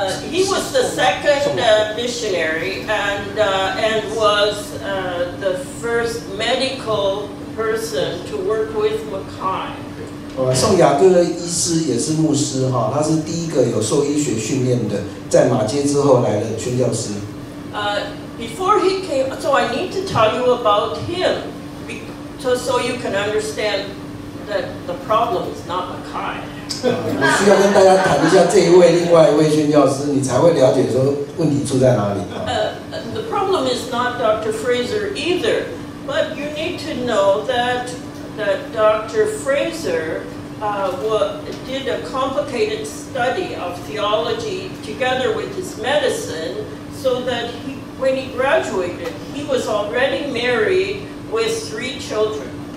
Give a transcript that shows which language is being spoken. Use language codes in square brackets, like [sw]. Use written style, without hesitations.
[en] He was the second missionary and was the first medical person to work with Mackay. [zh] 宋雅各医师也是牧师他是第一个有受医学训练的，在马偕之后来的宣教师。 [en] Before he came, so I need to tell you about him, so you can understand that the problem is not Mackay. [zh] 我需要跟大家谈一下这一位另外一位宣教师，你才会了解说问题出在哪里。 [en] The problem is not Dr. Fraser either, but you need to know that Dr. Fraser did a complicated study of theology together with his medicine, so that when he graduated, he was already married with 3 children.